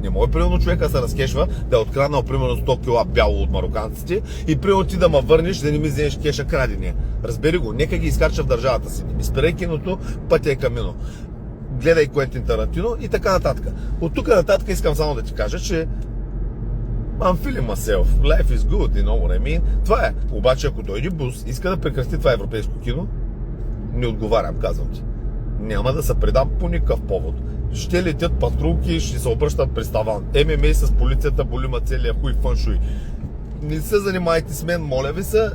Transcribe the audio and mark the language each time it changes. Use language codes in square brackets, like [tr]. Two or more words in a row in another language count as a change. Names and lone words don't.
[bg] Не може примерно човека се разкешва да е откраднал примерно 100 кила бяло от мароканците и примерно ти да ме върнеш, да не ми вземеш кеша крадения. Разбери го, нека ги изкарча в държавата си. Не спирай киното, пътя е камино. Гледай Куентин Тарантино и така нататък. От тук нататък искам само да ти кажа, че [en] I'm feeling myself, life is good, you know what I mean? [bg] Това е. Обаче ако дойде бус, иска да прекрати това европейско кино, не отговарям, казвам ти. Няма да се предам по никакъв повод. Ще летят патрулки, ще се обръщат през таван. ММА с полицията болима целия хуй фъншуй. Не се занимайте с мен, моля ви се.